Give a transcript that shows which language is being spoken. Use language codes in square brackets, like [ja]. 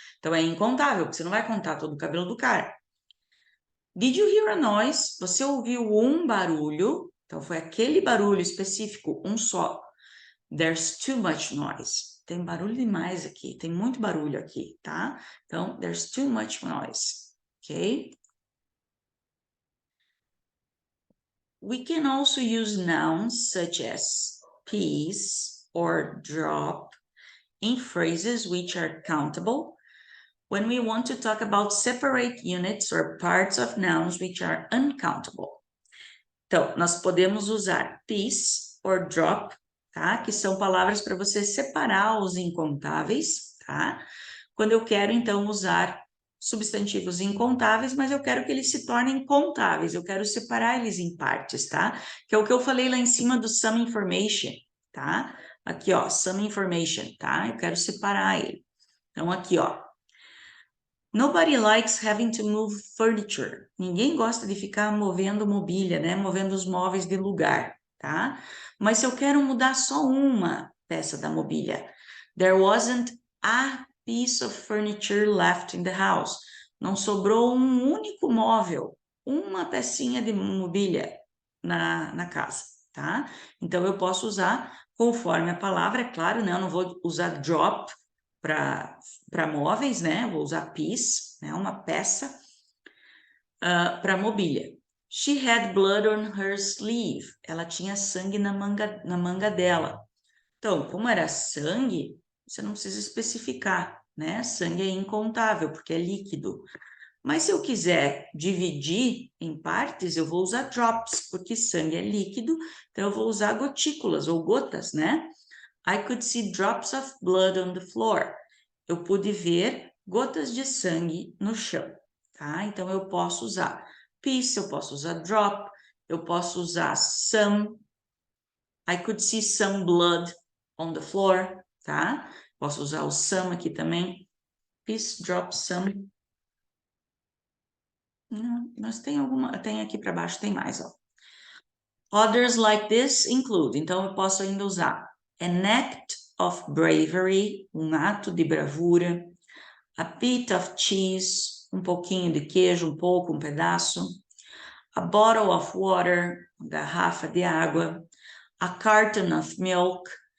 [pt] Então é incontável, porque você não vai contar todo o cabelo do cara. [en] Did you hear a noise? [pt] Você ouviu um barulho? Então foi aquele barulho específico, um só. [en] There's too much noise. [pt] Tem barulho demais aqui, tem muito barulho aqui, tá? Então, [en] there's too much noise, ok? We can also use nouns such as piece or drop in phrases which are countable when we want to talk about separate units or parts of nouns which are uncountable. [pt] Então, nós podemos usar piece or drop, tá? Que são palavras para você separar os incontáveis, tá? Quando eu quero, então, usar substantivos incontáveis, mas eu quero que eles se tornem contáveis, eu quero separar eles em partes, tá? Que é o que eu falei lá em cima do some information, tá? Aqui, ó, some information, tá? Eu quero separar ele. Então, aqui, ó. [en] Nobody likes having to move furniture. [pt] Ninguém gosta de ficar movendo mobília, né? Movendo os móveis de lugar, tá? Mas se eu quero mudar só uma peça da mobília, [en] there wasn't a piece of furniture left in the house. [pt] Não sobrou um único móvel uma pecinha de mobília na casa, tá? Então, eu posso usar conforme a palavra, é claro, né? Eu não vou usar drop para móveis, né? Vou usar piece, né? Uma peça para mobília. [en] She had blood on her sleeve. [pt] Ela tinha sangue na manga dela. Então, como era sangue, você não precisa especificar, né? Sangue é incontável, porque é líquido. Mas se eu quiser dividir em partes, eu vou usar drops, porque sangue é líquido, então eu vou usar gotículas ou gotas, né? [en] I could see drops of blood on the floor. [pt] Eu pude ver gotas de sangue no chão, tá? Então eu posso usar piece, eu posso usar drop, eu posso usar some. [en] I could see some blood on the floor, tá? [pt] Posso usar o some aqui também. Piece, drop, some. Não, mas tem alguma, tem aqui para baixo, tem mais, ó. [en] Others like this include, [pt] então eu posso ainda usar [en] an act of bravery, [pt] um ato de bravura, [en] a bit of cheese, [pt] um pouquinho de queijo, um pouco, um pedaço, [en] a bottle of water, [pt] uma garrafa de água, [en] a carton of milk.